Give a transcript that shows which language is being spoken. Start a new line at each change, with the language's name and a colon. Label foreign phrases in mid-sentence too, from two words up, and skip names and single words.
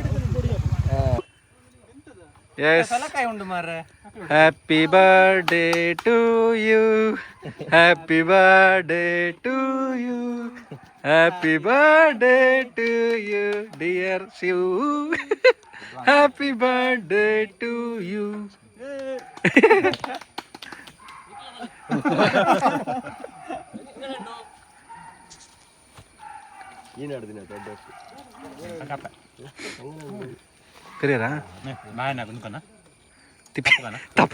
Tulu: ಸಲಕಾಯಿ ಉಂಡು ಮಾರ್ರೆ
English: happy birthday to you happy birthday to you happy birthday to you dear Shiv happy birthday to you ಕರಿಯರಾ ತಪ್ಪು